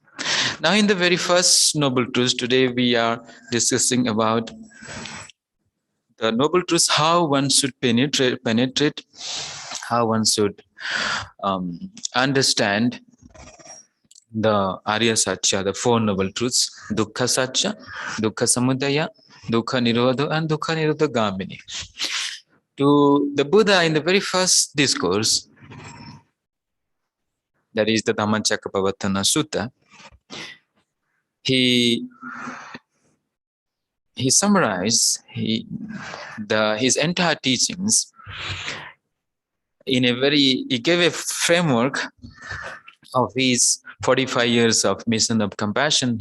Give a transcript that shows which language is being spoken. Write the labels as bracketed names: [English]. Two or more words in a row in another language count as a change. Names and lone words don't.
[English] Now, in the very first Noble Truth, today we are discussing about the Noble Truths, how one should penetrate, how one should understand the [Sanskrit] Arya Satya, [English] the Four Noble Truths, [Pali] Dukkha Satya, Dukkha Samudaya, Dukkha Nirodha, and Dukkha Nirodha Gamini. [English] To the Buddha in the very first discourse, that is the Dhammacakkappavattana Sutta, he summarized his entire teachings in he gave a framework of his 45 years of mission of compassion.